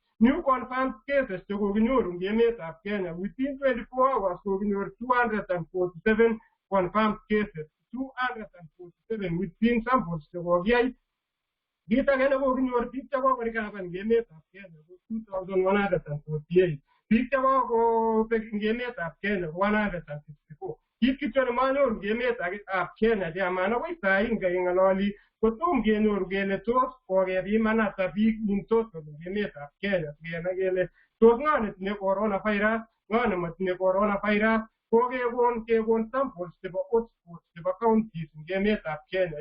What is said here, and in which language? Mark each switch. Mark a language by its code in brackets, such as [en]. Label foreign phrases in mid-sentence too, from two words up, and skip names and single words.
[en] New confirmed cases [kln] chekokinyoru ing emetab Kenya [en] within 24 hours [kln] kokinyor 247 [en] confirmed cases. [kln] 247 [en] within samples [kln] chekokiyai. Kit age nekokinyor biik chekokorikaban ing emetab Kenya ko 2,148. Biik chekokobek ing emetab Kenya ko 164. Kit kityo nemanyoru ing emetab Kenya chairman akoi sai ngeng'ololi kotom kenyoru kele tos kokepiman ata biik [en] in total [kln] ing emetab Kenya sikenai kele tos ng'o netinye coronavirus, ng'o nemotinye coronavirus, kekon samples chebo hotspots chebo counties ing emetab Kenya.